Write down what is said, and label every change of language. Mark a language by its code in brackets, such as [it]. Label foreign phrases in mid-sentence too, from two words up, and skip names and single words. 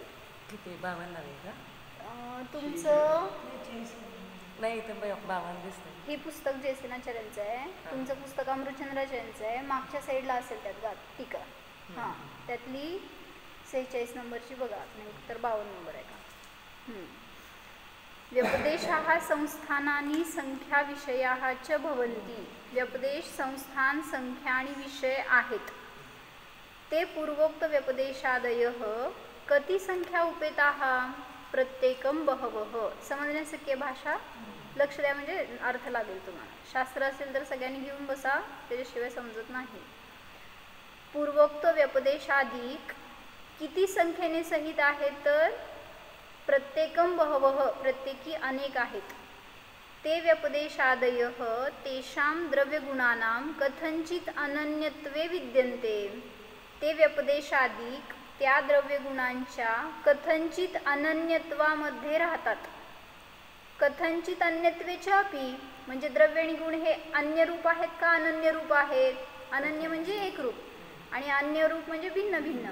[mr] किती 52 आहे का तुमचं? नाही, तर 52 दिसतं. हे पुस्तक जयसेनाचार्यांचं आहे, तुमचं पुस्तक अमृतचंद्राचार्यांचं आहे. मागच्या साईडला असेल त्यात टीका. हां, त्यातली 46 नंबरची बघा, नाही तर 52 नंबर आहे का. [sa] व्यपदेशाः संस्थानानि संख्या विषयाः च भवन्ति. [mr] व्यपदेश, संस्थान, संख्या आणि विषय आहेत. [sa] ते पूर्वोक्त व्यपदेशादयः कति संख्या उपेताः प्रत्येकं बहवः. [mr] समजण्यासारखी भाषा, लक्ष द्या म्हणजे अर्थ लागेल तुम्हाला. शास्त्र असेल तर सगळ्यांनी घेऊन बसा, त्याच्याशिवाय समजत नाही. पूर्वोक्त व्यपदेशाधिक किती संख्येने सहित आहेत? [sa] तर प्रत्येकं बहवः, [mr] प्रत्येकी अनेक आहेत. [sa] ते व्यपदेशादयः तेषां द्रव्यगुणानां कथंचित अनन्यत्वे विद्यन्ते. [mr] ते व्यपदेशाधिक त्या द्रव्यगुणांच्या कथंचित अनन्यत्वामध्ये राहतात. [sa] कथंचित अन्यत्वेचापि, [mr] म्हणजे द्रव्य आणि गुण हे अन्य रूप आहेत का अनन्य रूप आहेत? अनन्य म्हणजे एक रूप आणि अन्य रूप म्हणजे भिन्न भिन्न.